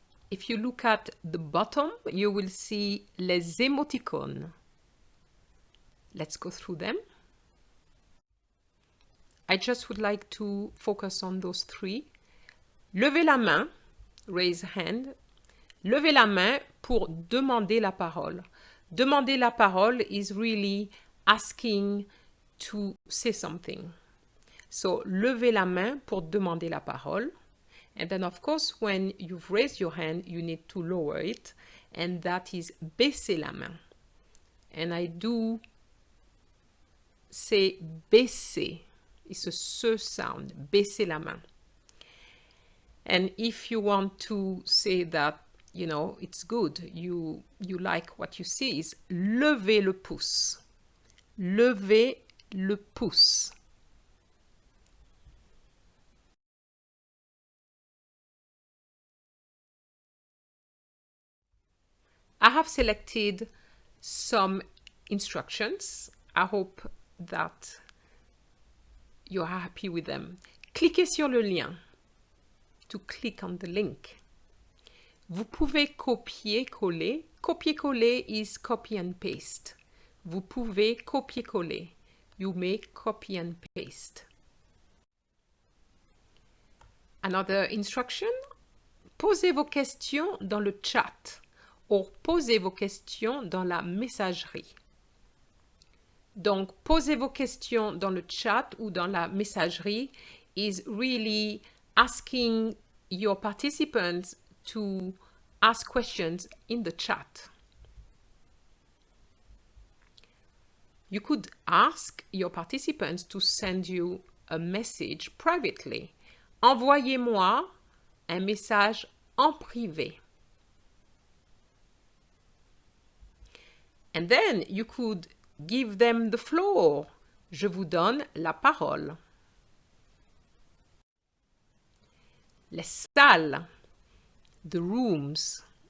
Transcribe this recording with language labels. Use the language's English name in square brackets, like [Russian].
[English] If you look at the bottom, you will see les émoticônes. Let's go through them. I just would like to focus on those three. [French] Levez la main, [English] raise hand. [French] Levez la main pour demander la parole. Demander la parole [English] is really asking to say something. [French] So, levez la main pour demander la parole. [English] And then, of course, when you've raised your hand, you need to lower it. And that is [French] baisser la main. [English] And I do say baisser. It's a se sound. [French] Baisser la main. [English] And if you want to say that, you know, it's good, you like what you see, is [French] lever le pouce. Lever le pouce. [English] I have selected some instructions. I hope that you're happy with them. [French] Cliquez sur le lien. [English] To click on the link. [French] Vous pouvez copier-coller. Copier-coller [English] is copy and paste. [French] Vous pouvez copier-coller. [English] You may copy and paste. Another instruction. [French] Posez vos questions dans le chat. Or, posez vos questions dans la messagerie. Donc, posez vos questions dans le chat ou dans la messagerie [English] is really asking your participants to ask questions in the chat. You could ask your participants to send you a message privately. [French] Envoyez-moi un message en privé. [English] And then you could give them the floor. [French] Je vous donne la parole. Les salles. [English] The rooms.